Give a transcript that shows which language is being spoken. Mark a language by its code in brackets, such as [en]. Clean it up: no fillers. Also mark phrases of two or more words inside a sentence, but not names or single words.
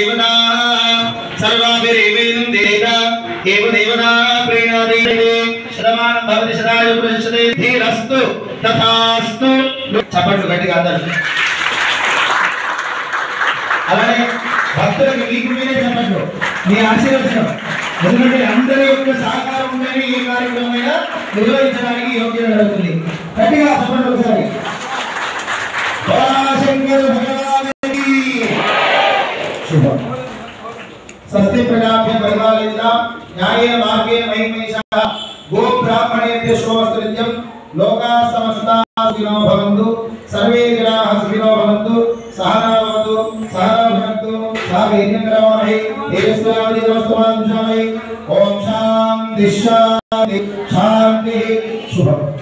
[sa] देवताः सर्वाभिरेवेन्देत एव देवताः प्रीणाति शतमानं भवति शतायु पुरुषते धीरस्तु तथास्तु [te] చప్పట్లు గట్టిగా అందరూ అలానే భక్తులకు మీకు మీరే చెప్పండి మీ ఆశీర్వచనం ఎందుకంటే అందరి యొక్క సహకారం ఉందని ఏ కార్యక్రమమైనా నిర్వహించడానికి యోగ్యత జరుగుతుంది గట్టిగా చెప్పండి ఒకసారి [sa] శంకర భగవానికి శుభం స్వస్తి ప్రజాభ్య పరిపాలయంతాం న్యాయేన మార్గేణ మహిమేషాః గో బ్రాహ్మణేభ్యో శుభమస్తు నిత్యం లోకాః సమస్తాః సుఖినో భవంతు సర్వే జనాః సుఖినో ఓం శాంతి శాంతి శాంతి శుభం.